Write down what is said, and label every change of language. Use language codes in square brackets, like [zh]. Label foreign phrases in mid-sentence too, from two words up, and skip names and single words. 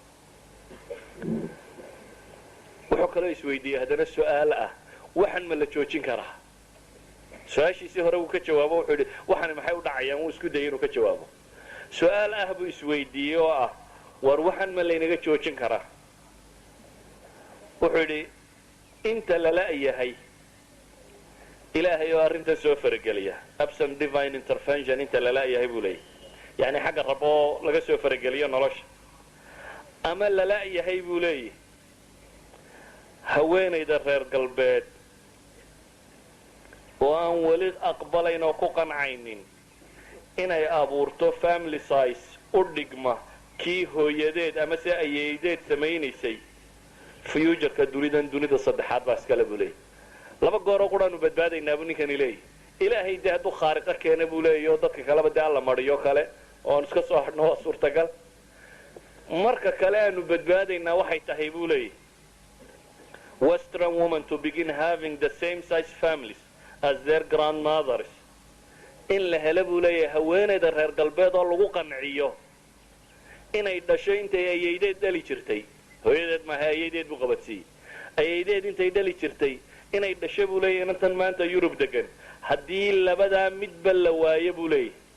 [so] wuxuu kale isweydiiyay hadana su'aal ah waxan ma la joojin karaa su'aashiisii hore uu ka jawaabo wuxuu yidhi waxan maxay u dhacayaan uu isku dayay inuu ka jawaabo su'aal ah buu isweydiiyay oo ah war waxan ma laynaga joojin karaa wuxuu yidhi inta lala yahay ilaahay oo arrintan soo farageliya [en] absent divine intervention [so] inta lala yahay buu leeyahay [ar] يعني حق ربو [so] laga soo farageliyo nolosha ama lala yahay buu leeyahay haweenayda reer galbeed oo aan wali aqbalayn oo ku qancaynin inay abuurto [en] family size [so] u dhigma kii hooyadeed ama si ayeedeed samaynaysay future-ka dunida saddexaad baa iskala buu leeyahay laba goor oo quraanu badbaadaynaa buu ninkani leeyahay ilaahay dee hadduu khaariqa keena buu leeyahay oo dadka kaleba dee alla mariyo kale oon iska soo hadhno waa suurtagal marka kale aanu badbaadaynaa waxay tahay buu leeyahay [en] Western women to begin having the same size families as their grandmothers [so] in la helo buu leeyahay haweenayda reer galbeed oo lagu qanciyo inay dhashay intay ayeedeed dhali jirtay hooyadeed ma ayeedeed buu qabadsiiyay ayeedeed intay dhali jirtay inay dhashay buu leeyahay intan maanta Europe degan haddii labada midba la waayo buu leeyahay